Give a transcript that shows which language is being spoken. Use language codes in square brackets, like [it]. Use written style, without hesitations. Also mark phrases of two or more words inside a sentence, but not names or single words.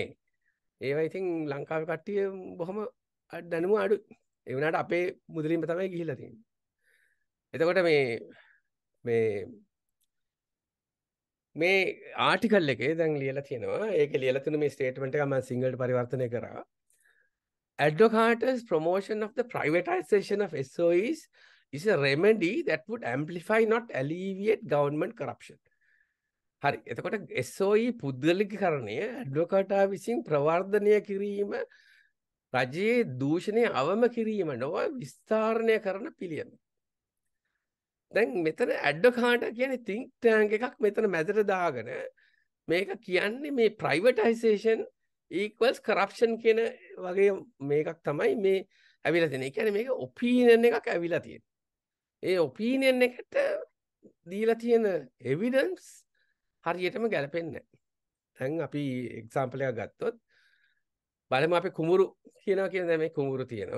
[si] ඒවා ඉතින් ලංකාවේ කට්ටිය බොහොම දැනුම අඩුයි. ඒ වුණාට අපේ මුදලින්ම තමයි ගිහිල්ලා තියෙන්නේ. එතකොට මේ ආටිකල් එකේ දැන් ලියලා තියෙනවා. ඒකේ ලියලා තියෙන මේ ස්ටේට්මන්ට් එක මම සිංහලට පරිවර්තනය කරා. [en] Advocata's promotion of the privatization of SOEs is a remedy that would amplify, not alleviate government corruption. [si] හරි. එතකොට SOE පුද්ගලිකකරණය ඇඩ්වොකාටා විසින් ප්‍රවර්ධනය කිරීම රජයේ දූෂණය අවම කිරීම නොව විස්තරණය කරන පිළියම. දැන් මෙතන ඇඩ්වොකාටා කියන්නේ [en] think tank [si] එකක් මෙතන මැදට දාගෙන මේක කියන්නේ මේ [en] privatization equals corruption [si] කියන වගේ මේකක් තමයි මේ ඇවිල්ලා තියෙන්නේ. ඒ කියන්නේ මේක ඔපිනියන් එකක් ඇවිල්ලා තියෙන්නේ. ඒ ඔපිනියන් එකට දීලා තියෙන එවිඩන්ස් හරියටම ගැලපෙන්නේ නැහැ. දැන් අපි එක්සැම්පල් එකක් ගත්තොත් බලමු අපි කුඹුරු කියනවා කියන දැන් මේ කුඹුරු තියෙනවා.